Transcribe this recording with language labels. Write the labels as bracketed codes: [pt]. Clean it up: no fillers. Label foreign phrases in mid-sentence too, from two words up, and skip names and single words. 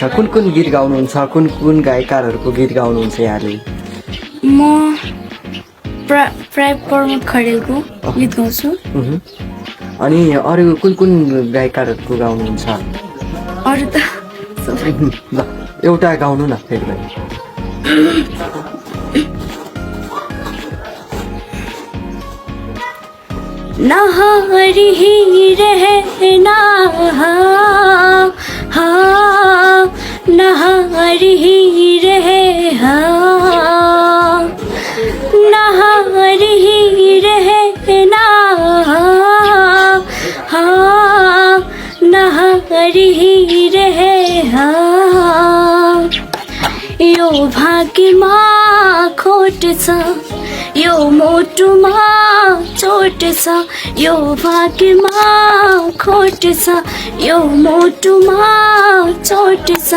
[ne] कुन कुन गीत गाउनुहुन्छ, कुन कुन गायककारहरूको गीत गाउनुहुन्छ यहाँले? म प्राय प्रमोद खरेलको गीत गाउँछु। अनि अरू कुन कुन गायककारहरूको गाउनुहुन्छ? अरू त ल एउटा गाउनु न फेरि पनि। नहारी ही रहना, नहारी ही रहे, नहारी ही रहना, नहारी ही रहे। यो भाग्यमा खोट छ, यो मोटुमा चोट छ, यो भाग्यमा खोट छ, यो मोटुमा चोट छ।